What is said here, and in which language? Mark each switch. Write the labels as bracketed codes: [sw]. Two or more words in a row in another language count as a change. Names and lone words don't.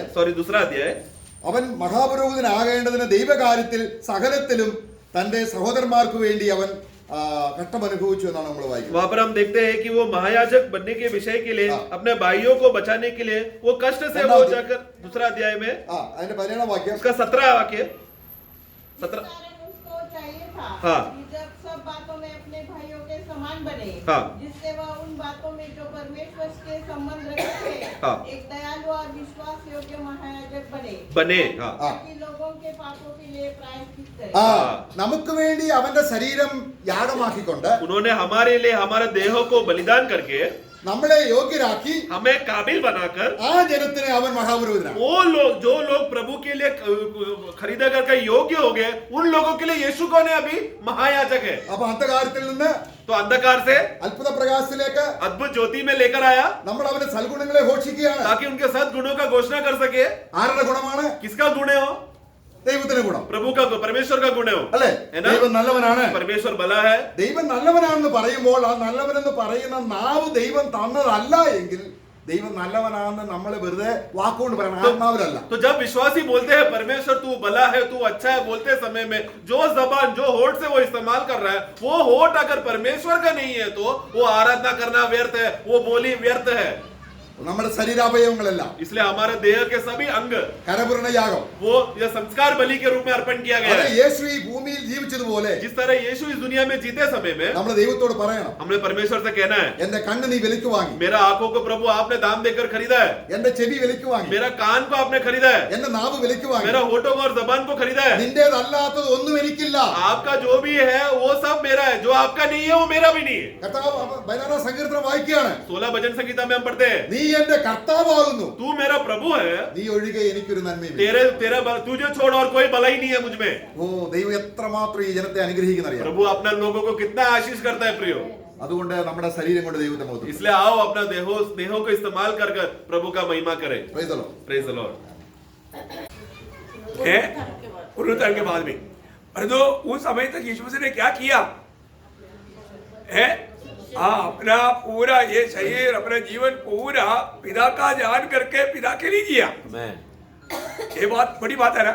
[hi] सॉरी 2 अध्याय। [ml] അവൻ മഹാപുരോഹിതനാകേണ്ടതിന് ദൈവകാര്യത്തിൽ സകലത്തിലും തന്റെ സഹോദരന്മാർക്ക് വേണ്ടി അവൻ കഷ്ടമനുഭവിച്ചു എന്നാണ് നമ്മൾ വായിക്കുന്നത്. [hi] वहां पर हम देखते हैं कि वो महायाजक बनने के विषय के लिए अपने भाइयों को बचाने के लिए वो कष्ट से वो जाकर 2 अध्याय में [ml] അതിന്റെ 17 വാക്യം. [hi] उसका 17 वाक्य 17 कारण उसको चाहिए था हाँ। कि जब सब बातों में अपने भाइयों के समान बने, हाँ। जिससे वह उन बातों में जो परमेश्वर के संबंध रखते हैं, हाँ। एक दयालु और विश्वास योग्य महायाजक बने। हाँ। ताकि लोगों के पापों के लिए प्रायश्चित करे। [ml] നമുക്ക് വേണ്ടി അവന്റെ ശരീരം യാഗമാക്കിക്കൊണ്ട് [hi] उन्होंने हमारे लिए हमारे देहों को बलिदान करके [ml] നമ്മളെ യോഗ്യരാക്കി [hi] हमें काबिल बनाकर [ml] ആ ജനത്തിനെ അവൻ മഹാപുരോഹിതനാണ്. [hi] वो लोग जो लोग प्रभु के लिए खरीदा करके योग्य हो गए उन लोगों के लिए यीशु कौन है? अभी महायाजक है। [ml] അപ്പൊ അന്ധകാരത്തിൽ നിന്ന് [hi] तो अंधकार से [ml] അത്ഭുത പ്രകാശത്തിലേക്ക് [hi] अद्भुत ज्योति में लेकर आया [ml] നമ്മൾ അവന്റെ സൽഗുണങ്ങളെ ഘോഷിക്കുകയാണ്. [hi] ताकि उनके सद्गुणों का घोषणा कर सके। [ml] ആരുടെ ഗുണമാണ്? [hi] किसका गुण है? हो [ml] ദൈവത്തിന്റെ ഗുണം, [hi] प्रभु का, परमेश्वर का गुण है। हो [ml] അല്ലേ? [hi] है ना? [ml] ദൈവം നല്ലവനാണ്. [hi] परमेश्वर भला है। [ml] ദൈവം നല്ലവനാണെന്ന് പറയുമ്പോൾ ആ നല്ലവനെന്ന് പറയുന്ന നാവ് ദൈവം തന്നതല്ല എങ്കിൽ ദൈവം നല്ലവനാണെന്ന് നമ്മൾ വെറുതെ വാക്കുകൊണ്ട് പറയണം, ആത്മാവിലല്ല. [hi] तो जब विश्वासी बोलते हैं परमेश्वर तू भला है, तू अच्छा है, बोलते समय में जो जबान जो होठ से वो इस्तेमाल कर रहा है वो होठ अगर परमेश्वर का नहीं है तो वो आराधना करना व्यर्थ है, वो बोली व्यर्थ है। [ml] നമ്മുടെ ശരീരാവയവങ്ങളെല്ലാം [hi] इसलिए हमारे देह के सभी अंग [ml] കരപൂരണ യാഗം. [hi] वो ये संस्कार बलि के रूप में अर्पण किया गया [ml] അത് [hi] है। [ml] യേശു ഈ ഭൂമിയിൽ ജീവിച്ചതുപോലെ [hi] जिस तरह यीशु इस दुनिया में जीते समय में [ml] നമ്മൾ ദൈവത്തോട് പറയണം, [hi] हमने परमेश्वर से कहना है [ml] എന്റെ കണ്ണ് നീ വിലയ്ക്ക് വാങ്ങി, [hi] मेरा आंखों को प्रभु आपने दाम देकर खरीदा है, [ml] എന്റെ ചെവി വിലയ്ക്ക് വാങ്ങി, [hi] मेरा कान को आपने खरीदा है, [ml] എന്റെ നാവ് വിലയ്ക്ക് വാങ്ങി, [hi] मेरा होठों को और जबान को खरीदा है। [ml] നിന്റേതല്ലാത്തത് ഒന്നും എനിക്കില്ല. [hi] आपका जो भी है वो सब मेरा है, जो आपका नहीं है वो मेरा भी नहीं है। [ml] കർത്താവ് 16 സങ്കീർത്തനം വായിക്കുകയാണ്, [hi] 16 भजन संगीता में हम पढ़ते हैं, [ml] നീ എന്റെ കർത്താവാകുന്നു, [hi] तू मेरा प्रभु है, [ml] നീ ഒഴികെ എനിക്കൊരു നന്മയും. [hi] तुझे छोड़ और कोई भला ही नहीं है मुझ में। [ml] ഓ, ദൈവം എത്രമാത്രം ഈ ജനത്തെ അനുഗ്രഹിക്കുന്നറിയാം. [hi] प्रभु अपने लोगों को कितना आशीष करता है प्रियो। [ml] അതുകൊണ്ട് നമ്മുടെ ശരീരം കൊണ്ട് ദൈവത്തെ മഹത്വപ്പെടുത്തുക. [hi] इसलिए आओ अपना देहों को इस्तेमाल कर प्रभु का महिमा करें। [en] Praise the Lord. Praise the Lord. [hi] पुनरुत्थान के बाद में, परंतु उस समय तक यीशु मसीह ने क्या किया है? अपना पूरा ये शरीर, अपना जीवन पूरा पिता का ध्यान करके पिता के लिए जिया। ये बहुत बड़ी बात है ना।